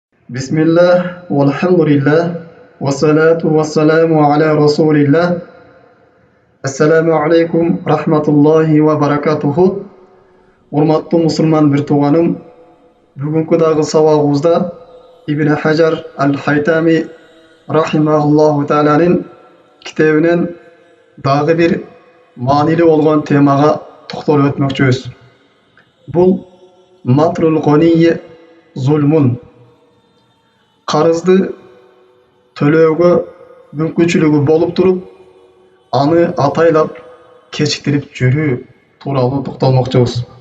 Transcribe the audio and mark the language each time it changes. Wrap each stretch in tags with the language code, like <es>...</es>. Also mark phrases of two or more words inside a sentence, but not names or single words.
<ar>بسم الله، والحمد لله، والصلاة والسلام على رسول الله. السلام عليكم ورحمة الله وبركاته.</ar> <ky>Урматтуу мусулман бир тууганым, бүгүнкү дагы сабагыбызда Ибн Хажар аль-Хайтами рахимахуллаху тааланын китебинен дагы бир маанилүү болгон темага токтолуп өтмөкчүбүз.</ky> <ar>Бул مطل الغني ظلم.</ar> <ky>Карызды төлөөгө мүмкүнчүлүгү болуп туруп, аны атайлап кечиктирип жүрүү тууралуу токтолмокчубуз.</ky>